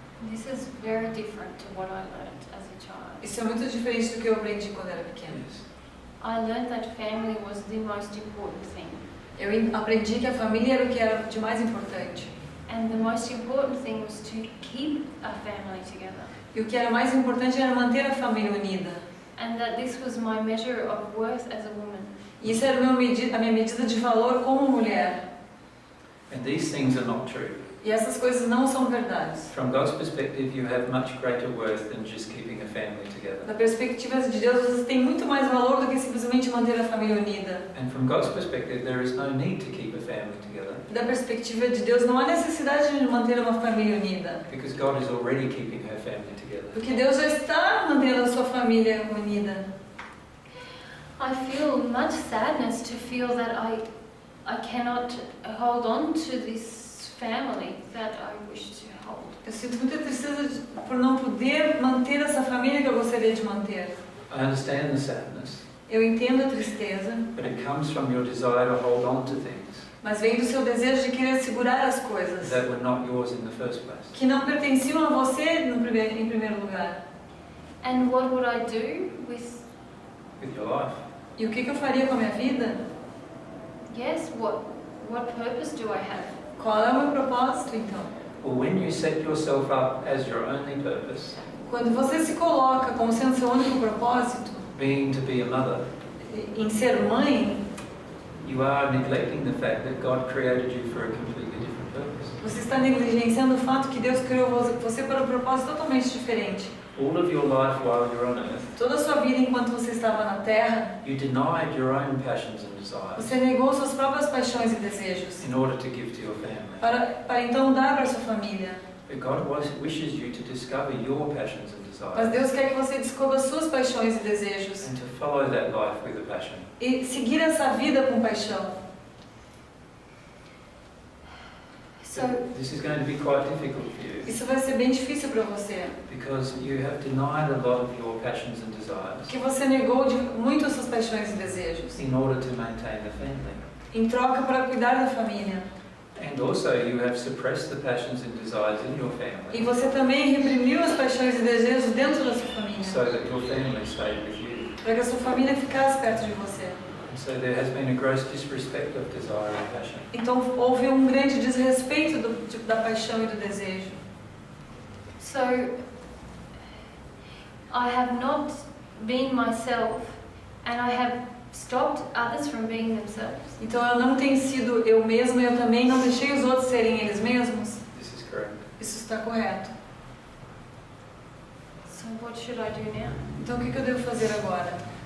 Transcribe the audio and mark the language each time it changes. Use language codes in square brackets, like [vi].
[en] This is very different to what I learned as a child. [pt] Isso é muito diferente do que eu aprendi quando era pequena. [en] Yes. I learned that family was the most important thing. [pt] Eu aprendi que a família era o que era de mais importante. [en] And the most important thing was to keep a family together. [pt] E o que era mais importante era manter a família unida. [en] And that this was my measure of worth as a woman. [pt] E isso era a minha medida de valor como mulher. [en] And these things are not true. [pt] E essas coisas não são verdades. [en] From God's perspective, you have much greater worth than just keeping a family together. [pt] Da perspectiva de Deus, você tem muito mais valor do que simplesmente manter a família unida. [en] And from God's perspective, there is no need to keep a family together, [pt] Da perspectiva de Deus, não há necessidade de manter uma família unida. [en] because God is already keeping her family together. [pt] Porque Deus já está mantendo a sua família unida. [en] I feel much sadness to feel that I cannot hold on to this family that I wish to hold. [pt] Eu sinto muita tristeza por não poder manter essa família que eu gostaria de manter. [en] I understand the sadness, [pt] Eu entendo a tristeza, [en] but it comes from your desire to hold on to things [pt] mas vem do seu desejo de querer segurar as coisas [en] that were not yours in the first place. [pt] que não pertenciam a você em primeiro lugar. [en] And what would I do with, With your life, [pt] E o que eu faria com a minha vida? [en] yes, what purpose do I have? [pt] Qual é o meu propósito, então? [en] well, when you set yourself up as your only purpose, [pt] Quando você se coloca como sendo seu único propósito, [en] being to be a mother, [pt] em ser mãe, [en] you are neglecting the fact that God created you for a completely different purpose. [pt] você está negligenciando o fato que Deus criou você para um propósito totalmente diferente. [en] All of your life while you're on earth, [pt] Toda a sua vida enquanto você estava na Terra, [en] you denied your own passions and desires [pt] você negou suas próprias paixões e desejos [en] in order to give to your family. [pt] para então dar para sua família. [en] But God wishes you to discover your passions and [pt] Mas [en] desires [pt] Deus quer que você descubra suas paixões e desejos [en] and to follow that life with a passion. [pt] e seguir essa vida com paixão. [en] So, This is going to be quite difficult for you [pt] Isso vai ser bem difícil para você, [en] because you have denied a lot of your passions and desires [pt] porque você negou muito as suas paixões e desejos [en] in order to maintain the family. [pt] em troca para cuidar da família. [en] And also you have suppressed the passions and desires in your family [pt] E você também reprimiu as paixões e desejos dentro da sua família, [en] so that your family stayed with you. [pt] para que a sua família ficasse perto de você. [en] And so there has been a gross disrespect of desire and passion. [pt] Então houve um grande desrespeito da paixão e do desejo. [en] so I have not been myself, and I have stopped others from being themselves. [pt] Então eu não tenho sido eu mesma e eu também não deixei os outros serem eles mesmos. [en] This is correct. [pt] Isso está correto. [en] So what should I do now? [pt] Então o que eu devo fazer agora?